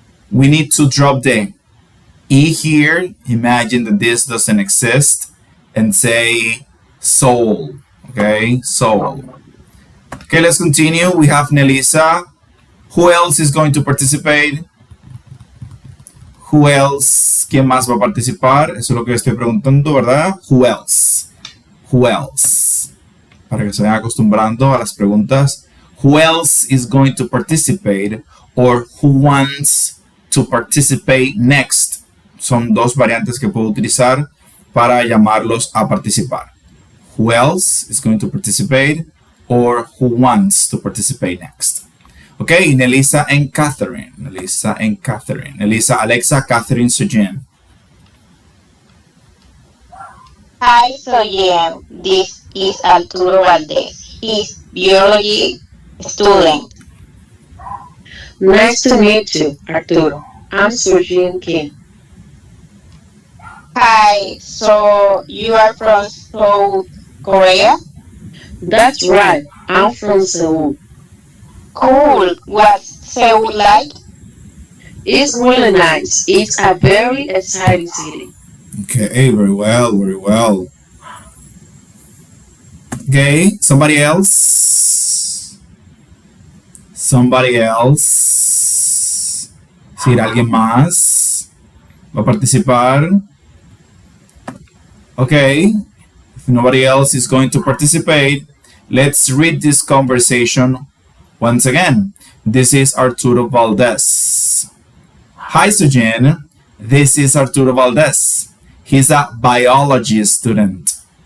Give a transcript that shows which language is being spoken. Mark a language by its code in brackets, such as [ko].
[en] We need to drop the E here. Imagine that this doesn't exist and say Seoul. Okay, Seoul. Okay, let's continue. We have Nelisa. Who else is going to participate? Who else? [es] ¿Quién más va a participar? Eso es lo que estoy preguntando, ¿verdad? [en] Who else? Who else? [es] Para que se vayan acostumbrando a las preguntas. [en] Who else is going to participate? Or who wants to participate next? [es] Son dos variantes que puedo utilizar para llamarlos a participar. [en] Who else is going to participate? Or who wants to participate next? Okay, Nelisa and Catherine. Nelisa and Catherine. Nelisa, Alexa, Catherine, Sujin. Hi, Soyen. This is Arturo Valdez. He's biology student. Nice to meet you, Arturo. I'm Sujin Kim. Hi, so you are from South Korea? That's right, I'm from Seoul. Cool. What's Seoul like? It's really nice. It's a very exciting city. Okay, very well, very well. Okay, somebody else. Somebody else. [es] Si alguien más va a participar. [en] Okay, if nobody else is going to participate, let's read this conversation once again. This is Arturo Valdez. Hi, Sujin. This is Arturo Valdez. He's a biology student.